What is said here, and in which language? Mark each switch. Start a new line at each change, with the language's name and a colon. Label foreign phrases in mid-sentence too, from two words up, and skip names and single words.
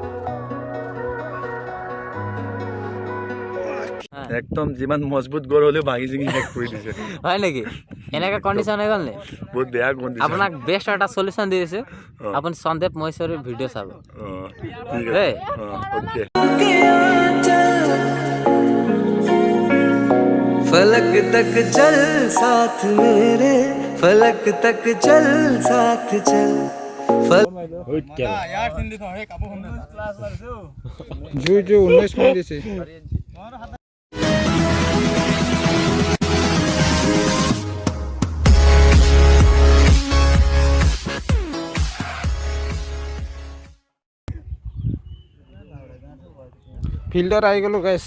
Assamese: একদম যিমান মজবুত গড় হলেও ভাঙি চিঙি শেষ কৰি দিছে হয় নেকি এনেকা কন্ডিশন হৈ গ'ল নে বহুত বেয়া কন্ডিশন আপোনাক বেষ্ট এটা সলিউশন দি দিছো আপুনি সন্দীপ মহেশ্বৰীৰ ভিডিঅ' চাব ঠিক আছে ওকে
Hindi: फलक तक चल साथ मेरे फलक तक चल साथ चल
Assamese: জুই 19 মিনিট দিছে ফিল্ডত আহি গ'লো গাইছ